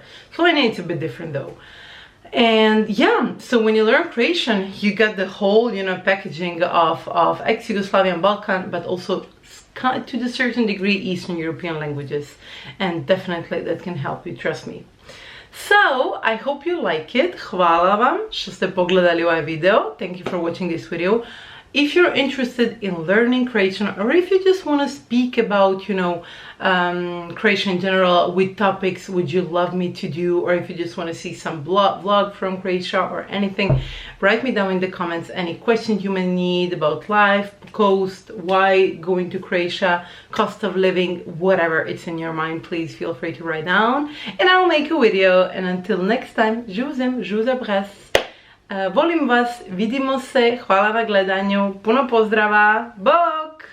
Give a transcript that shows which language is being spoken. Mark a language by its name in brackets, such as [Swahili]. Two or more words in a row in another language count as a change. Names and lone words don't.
[English] Slovenian, it's a bit different though. And yeah, so when you learn Croatian, you got the whole, you know, packaging of ex-Yugoslavian Balkan, but also to a certain degree Eastern European languages, and definitely that can help you, trust me. So I hope you like it. [Croatian] Hvala vam što ste pogledali ovaj video. [English] Thank you for watching this video. If you're interested in learning Croatian, or if you just want to speak about, you know, Croatian in general, with topics would you love me to do, or if you just want to see some vlog from Croatia or anything, write me down in the comments any questions you may need about life, coast, why going to Croatia, cost of living, whatever it's in your mind, please feel free to write down and I'll make a video. And until next time, [French] je vous aime, je vous abrace. [Croatian] Volim vas, vidimo se, hvala na gledanju, puno pozdrava, bok!